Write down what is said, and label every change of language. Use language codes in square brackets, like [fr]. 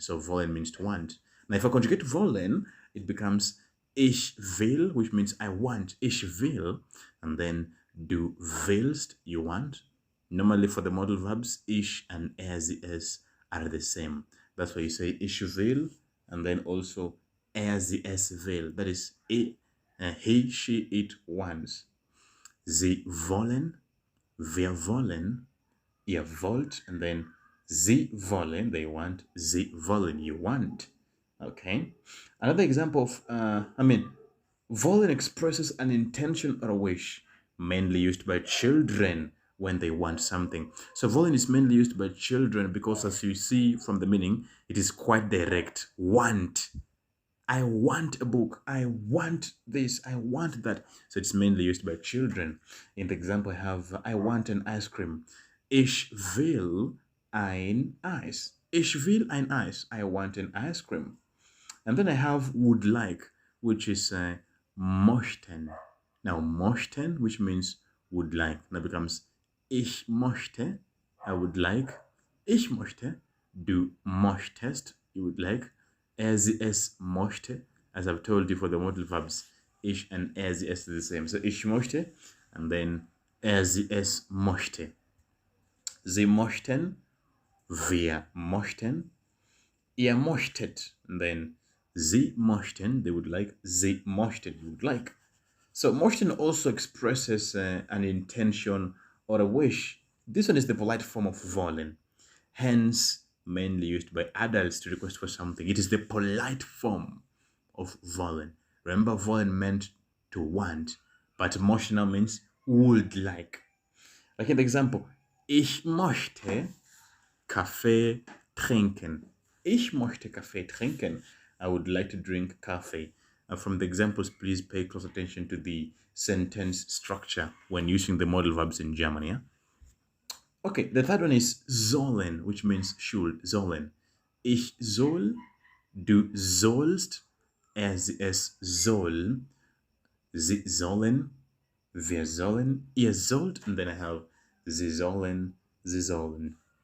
[en] So wollen means to want. Now if I conjugate wollen, it becomes [de] ich will, [en] which means I want, ich will, and then [de] du willst, [en] you want. Normally for the modal verbs, ich and es are the same. That's why you say [de] ich will, [en] and then also [de] es will. [en] That is he, she, it wants. [de] Sie wollen, wir wollen, ihr wollt, [en] and then [de] sie wollen, [en] they want, [de] sie wollen, [en] you want. Okay. Another example of, wollen expresses an intention or a wish, mainly used by children when they want something. So wollen is mainly used by children because, as you see from the meaning, it is quite direct. Want. I want a book. I want this. I want that. So it's mainly used by children. In the example, I have, I want an ice cream. [de] Ich will ein Eis. Ich will ein Eis. [en] I want an ice cream. And then I have would like, which is möchten. Now, möchten, which means would like, now becomes [de] ich möchte, [en] I would like. [de] Ich möchte, du möchtest, [en] you would like. [de] Es möchte, [en] as I've told you for the modal verbs, ich and es is the same. [de] So ich möchte, [en] and then [de] es möchte. Sie möchten, wir möchten, ihr möchtet, [en] and then [de] sie möchten, [en] they would like, [de] sie möchten, [en] you would like. So möchten also expresses an intention or a wish. This one is the polite form of wollen, hence mainly used by adults to request for something. It is the polite form of wollen. Remember, wollen meant to want, but emotional means would like. Like in the example, [de] ich möchte Kaffee trinken. Ich möchte Kaffee trinken. [en] I would like to drink coffee. From the examples, please pay close attention to the sentence structure when using the modal verbs in German, yeah? Okay, the third one is sollen, which means should, sollen. [de] Ich soll, du sollst, es soll, sie sollen, wir sollen, ihr sollt, [en] and then I have [de] sie sollen, sie sollen.